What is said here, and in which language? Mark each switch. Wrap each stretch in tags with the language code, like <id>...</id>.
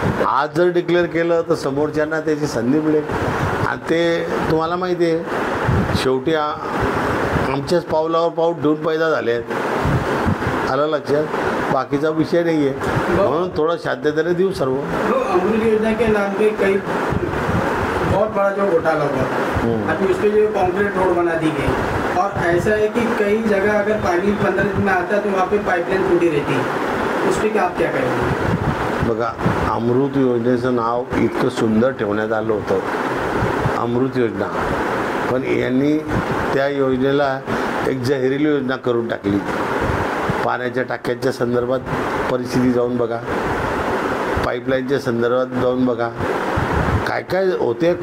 <mr>आज जर डिक्लेअर केलं तर समोरच्यांना त्याची संधी मिळेल आणि ते तुम्हाला माहिती आहे शेवटी आमच्याच पावलावर पाऊल ठेवून पैदा झाले आहेत. आलं लक्षात, बाकीचा विषय नाही आहे म्हणून थोडं शांततेने देऊ सर्व.</mr> <hi>अमृत योजना के नाम पे कई बहुत बड़ा जो घोटाला हुआ, अभी उसके लिए कॉन्क्रीट रोड बना दी गई और ऐसा है कि कई जगह अगर पानी 15 दिन में आता है तो वहाँ पे पाइपलाइन टूटी रहती है, उस पर आप क्या करेंगे?</hi> <mr>बघा, अमृत योजनेचं नाव इतकं सुंदर ठेवण्यात आलं होतं, अमृत योजना, पण यांनी त्या योजनेला एक जहरीली योजना करून टाकली. पाण्याच्या टाक्यांच्या संदर्भात परिस्थिती जाऊन बघा, पाईपलाईनच्या संदर्भात जाऊन बघा, काय काय होते.</mr>